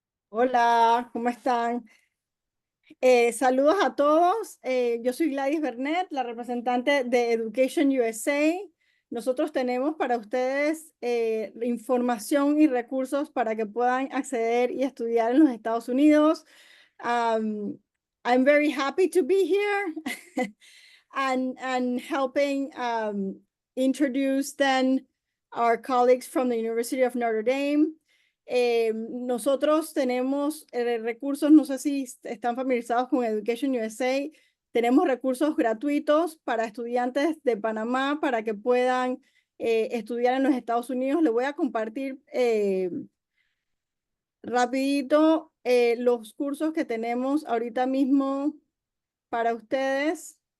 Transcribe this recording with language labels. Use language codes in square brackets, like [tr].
[es] Hola, ¿cómo están? Saludos a todos. Yo soy Gladys Bernet, la representante de Education USA. Nosotros tenemos para ustedes información y recursos para que puedan acceder y estudiar en los Estados Unidos. [en] I'm very happy to be here and helping introduce then our colleagues from the University of Notre Dame. [es] Nosotros tenemos recursos, no sé si están familiarizados con Education USA, tenemos recursos gratuitos para estudiantes de Panamá para que puedan estudiar en los Estados Unidos. Les voy a compartir rapidito los cursos que tenemos ahorita mismo para ustedes.